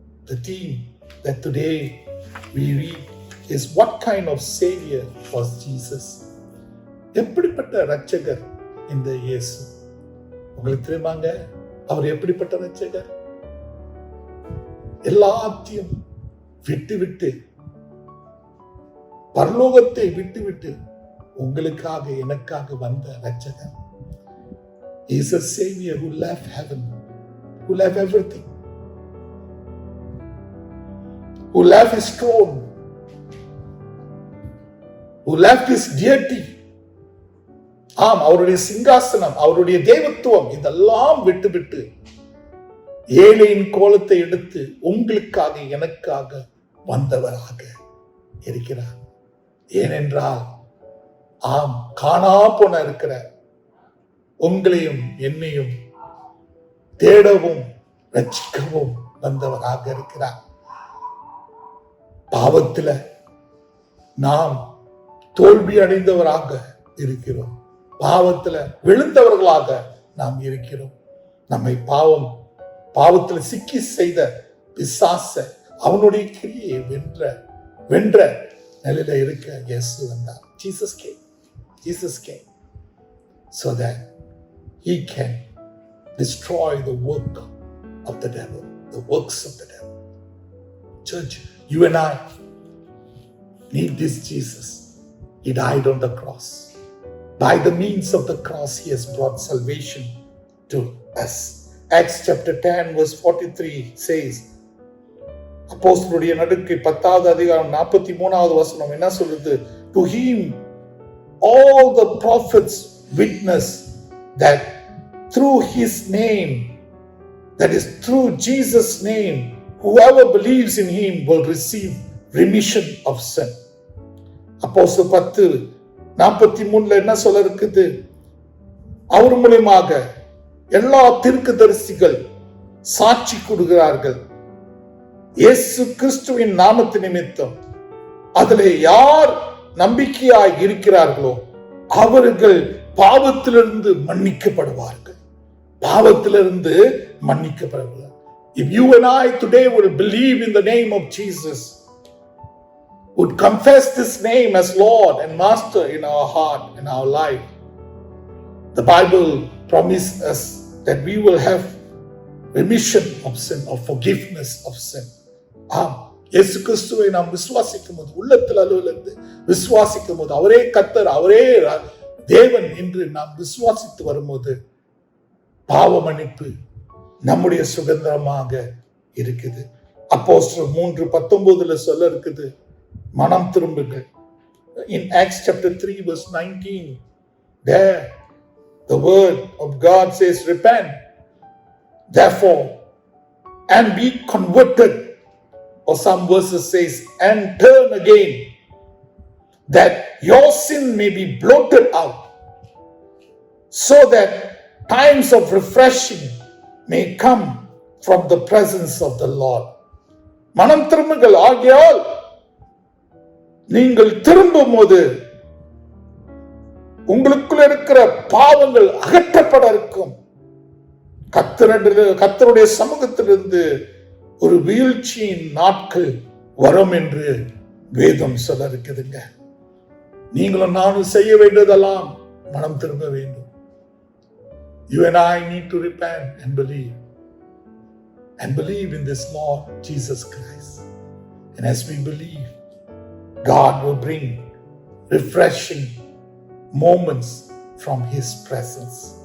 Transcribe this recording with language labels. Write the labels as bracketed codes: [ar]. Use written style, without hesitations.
[en] The theme that today we read is, what kind of savior was Jesus? [ta] எப்படிப்பட்ட ரட்சகர் இந்த இயேசு? உங்களுக்கு தெரியுமாங்க அவர் எப்படிப்பட்ட ரட்சகர்? எல்லாத்தையும் விட்டு பரலோகத்தை விட்டு உங்களுக்காக எனக்காக வந்த ரட்சகர். [en] He is a savior who left heaven, who left everything, who left his throne, who left his deity. [ta] ஆம், அவருடைய சிங்காசனம், அவருடைய தேவத்துவம் இதெல்லாம் விட்டு ஏழையின் கோலத்தை எடுத்து உங்களுக்காக எனக்காக வந்தவராக இருக்கிறார். ஏனென்றால் ஆம், காணா போன இருக்கிற உங்களையும் என்னையும் தேடவும் ரட்சிக்கவும் வந்தவராக இருக்கிறார். பாவத்துல நாம் தோல்வி அடைந்தவராக இருக்கிறோம். பாவத்துல விழுந்தவர்களாக நாம் இருக்கிறோம். நம்மை பாவத்துல சிக்கி செய்த பிசாச அவனுடைய கிரியை வென்ற நிலையில இருக்க இயேசு வந்தார். [en] Jesus came so that he can destroy the work of the devil, the works of the devil. Church, you and I need this Jesus. He died on the cross. By the means of the cross, he has brought salvation to us. Acts chapter 10 verse 43 says, [ta] அப்போஸ்தலருடைய நடுக்கை 10வது அதிகாரம் 43வது வசனம் என்ன சொல்லுது? [en] To him all the prophets witness that through his name, that is through Jesus' name, whoever believes in him will receive remission of sin. [ta] அப்போஸ்தலர் 10:43 என்ன சொல்ல இருக்குது? அவர் மூலமாக எல்லா தீர்க்கதரிசிகள் சாட்சி கொடுக்கிறார்கள். இயேசு கிறிஸ்துவின் நாமத்து நிமித்தம் அதிலே யார் நம்பிக்கையாய் இருக்கிறார்களோ அவர்கள் பாவத்திலிருந்து மன்னிக்கப்படுவார்கள். பாவத்திலிருந்து மன்னிக்கப்படுவார்கள். [en] If you and I today will believe in the name of Jesus, would confess this name as Lord and Master in our heart, in our life, the Bible promises us that we will have remission of sin or forgiveness of sin. [ta] ஆம், இயேசு கிறிஸ்துவை நாம் விசுவாசிக்கும் போது, உள்ளத்தில் அலுவலிருந்து விசுவாசிக்கும் போது, அவரே கர்த்தர், அவரே தேவன் என்று நாம் விசுவாசித்து வரும்போது பாவ மன்னிப்பு நம்முடைய சுதந்திரமாக இருக்குது. அப்போஸ்தலர் 3:19 சொல்ல இருக்குது, மனம் திரும்புங்கள். [en] In Acts chapter 3 verse 19, there the word of God says, repent therefore and be converted, or some verses says, and turn again, that your sin may be blotted out, so that times of refreshing may come from the presence of the Lord. [ta] மனம் திரும்புங்கள். ஆகையால் நீங்கள் திரும்பும் போது உங்களுக்குள்ள இருக்கிற பாவங்கள் அகற்றப்பட இருக்கும். கர்த்தருடைய சமூகத்திலிருந்து ஒரு வீழ்ச்சியின் நாட்கள் வரும் என்று வேதம் சொல்ல இருக்குதுங்க. நீங்களும் நானும் செய்ய வேண்டியதெல்லாம் மனம் திரும்ப வேண்டும். [en] You and I need to repent and believe in this Lord Jesus Christ. And as we believe, God will bring refreshing moments from His presence.